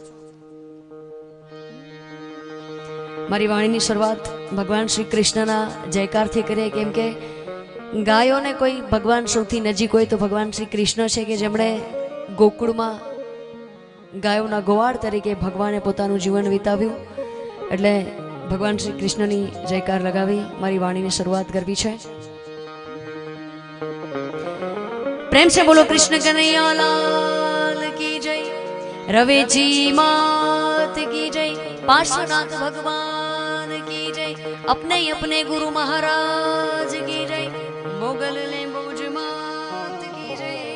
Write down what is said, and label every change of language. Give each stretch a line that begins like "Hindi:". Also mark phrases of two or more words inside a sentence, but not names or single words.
Gujarati: મારી વાણીની શરૂઆત ભગવાન શ્રી કૃષ્ણના જયકારથી કરીએ, કેમ કે ગાયોને કોઈ ભગવાન સૌથી નજીક હોય તો ભગવાન શ્રી કૃષ્ણ છે કે જેમણે ગોકુળમાં ગાયોના ગોવાળ તરીકે ભગવાને પોતાનું જીવન વિતાવ્યું, એટલે ભગવાન શ્રી કૃષ્ણની જયકાર લગાવી મારી વાણીની શરૂઆત કરવી છે।
Hindi: प्रेम से बोलो कृष्ण कन्हैया लाल की जय, रवेची मात की जय, पार्श्वनाथ भगवान की जय, अपने अपने गुरु महाराज की जय, मोगल लेंबोज मात की जय।